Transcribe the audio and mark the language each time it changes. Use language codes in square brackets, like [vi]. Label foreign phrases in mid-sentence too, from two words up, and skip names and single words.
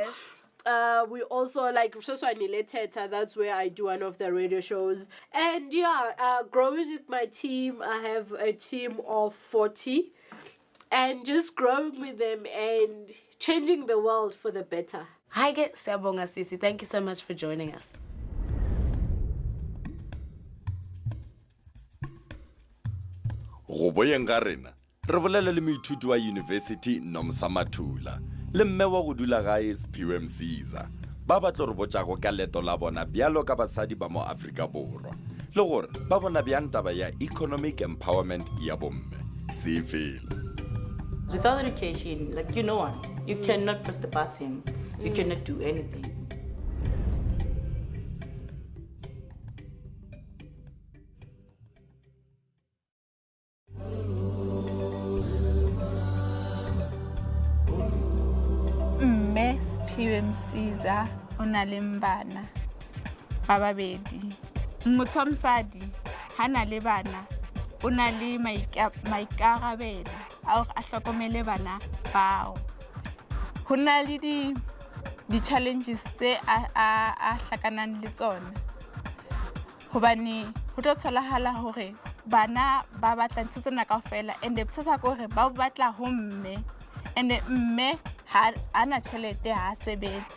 [en] We also like Teta, that's where I do one of the radio shows. And growing with my team, I have a team of 40, and just growing with them and changing the world for the better. Hi, [zu] Siyabonga Sisi. [en] Thank you so much for joining us. [nso] Go boyeng ga rena re bolela le moithuti wa university Nomsa Mathula le mme wa go dula gae SPM Caesar ba batlo re botšago ka leto la bona bjalo ka basadi ba mo Afrika Borwa le gore ba bona bjang taba ya [en] economic empowerment [nso] ya bomme se fela. [en] Without education, like you cannot press the button, you cannot do anything. [nso] SPM Caesar ona le mbana ba babedi. [st] Motho wa mosadi ha na le bana o na le maikarabelo a hlokomele bana bao. Ho na le di challenges tse a hlakanang le tsona, hobane ho tlo tholahala hore bana ba batla ntho tsena kaofela, and bothata ke hore ba batla ho mme, and mme ha ana tjhelete ha sebetse.